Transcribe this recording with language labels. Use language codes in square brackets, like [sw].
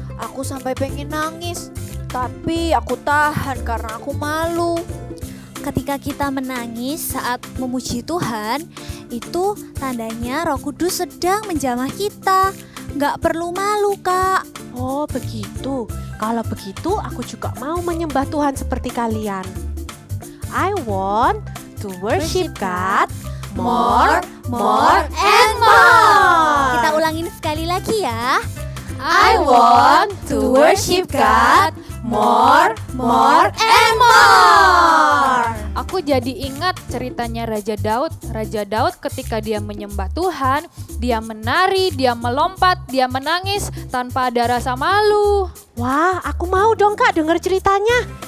[id] Aku sampai pengen nangis, tapi aku tahan karena aku malu. Ketika kita menangis saat memuji Tuhan, itu tandanya Roh Kudus sedang menjamah kita. Nggak perlu malu, Kak. Oh begitu. Kalau begitu aku juga mau menyembah Tuhan seperti kalian. [en] I want to worship God more, and more. [id] Kita ulangin sekali lagi ya. [en] I want to worship God more, and more. [id] Aku jadi ingat ceritanya Raja Daud. Raja Daud ketika dia menyembah Tuhan, dia menari, dia melompat, dia menangis tanpa ada rasa malu. Wah, aku mau dong Kak denger ceritanya.